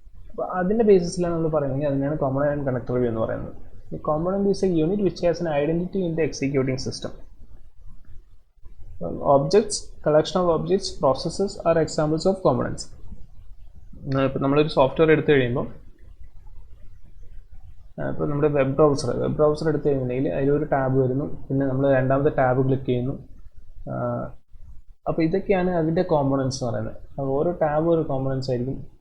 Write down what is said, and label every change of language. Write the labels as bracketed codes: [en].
[ml] അപ്പോൾ അതിൻ്റെ ബേസിസിലാണ് നമ്മൾ പറയുന്നത്. അതിനാണ് കോമ്പോണൻ്റ് ആൻഡ് കണക്ടർ വ്യൂ എന്ന് പറയുന്നത്. [en] The component is a unit which has an identity in the executing system. Objects, collection of objects, processes are examples of components. [ml] ഇപ്പോൾ നമ്മളൊരു സോഫ്റ്റ്വെയർ എടുത്തു കഴിയുമ്പോൾ, ഇപ്പോൾ നമ്മുടെ വെബ് ബ്രൗസർ എടുത്തു കഴിഞ്ഞിട്ടുണ്ടെങ്കിൽ അതിലൊരു ടാബ് വരുന്നു, പിന്നെ നമ്മൾ രണ്ടാമത്തെ ടാബ് ക്ലിക്ക് ചെയ്യുന്നു. അപ്പോൾ ഇതൊക്കെയാണ് അതിൻ്റെ കോമ്പോണൻസ് എന്ന് പറയുന്നത്. അപ്പോൾ ഓരോ ടാബും ഒരു കോമ്പോണൻസ് ആയിരിക്കും.